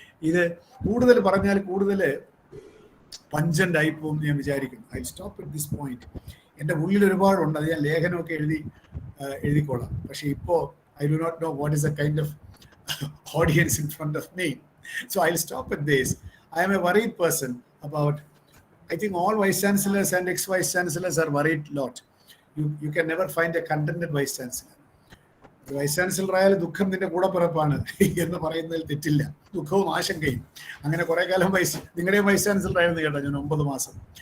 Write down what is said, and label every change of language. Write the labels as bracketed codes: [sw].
[ml] ഇത് കൂടുതൽ പറഞ്ഞാൽ കൂടുതൽ പഞ്ചന്റ് ആയി പോകും ഞാൻ വിചാരിക്കുന്നു. [en] I stop at this point. [ml] എൻ്റെ ഉള്ളിൽ ഒരുപാടുണ്ട്, അത് ഞാൻ ലേഖനമൊക്കെ എഴുതിക്കോളാം. പക്ഷേ ഇപ്പോൾ [en] I do not know what is a kind of audience in front of me. So I'll stop at this. I am a worried person about, I think all vice chancellors and ex-vice chancellors are worried lot. You can never find a contented vice chancellor. [ml] Vice chancellor ആയാലും ദുഃഖം നിന്റെ കൂടെ പിറപ്പാണ് എന്ന് പറയുന്നതിൽ തെറ്റില്ല. ദുഃഖവും ആശങ്കയും. അങ്ങനെ കുറെ കാലം നിങ്ങളുടെ വൈസ് ചാൻസലർ ആയിരുന്നു കേട്ടോ ഞാൻ 9 മാസം.